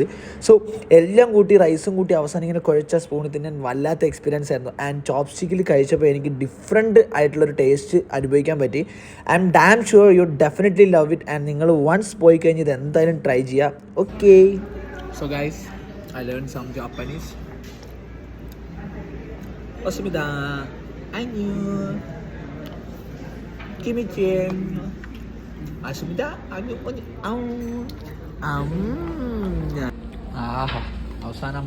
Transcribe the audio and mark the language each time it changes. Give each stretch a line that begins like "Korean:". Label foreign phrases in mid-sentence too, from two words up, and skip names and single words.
Malayalam: സോ എല്ലാം കൂട്ടി, റൈസും കൂട്ടി അവസാനം ഇങ്ങനെ കുഴച്ച സ്പൂണിൽ തന്നെ വല്ലാത്ത എക്സ്പീരിയൻസ് ആയിരുന്നു. ആൻഡ് ചോപ്സ്റ്റിക്കിൽ കഴിച്ചപ്പോൾ എനിക്ക് ഡിഫറെൻറ്റ് ആയിട്ടുള്ളൊരു ടേസ്റ്റ് അനുഭവിക്കാൻ പറ്റി.
English: I am damn sure you definitely love it.
Malayalam: ആൻഡ് നിങ്ങൾ വൺസ് പോയി കഴിഞ്ഞ് ഇത് എന്തായാലും ട്രൈ ചെയ്യുക.
English: Okay, so guys, I learn some Japanese.
Korean: Osmida, 안녕. 김치. Asmida, 안녕. 아우. 아우. 아,
Malayalam: അവസാനം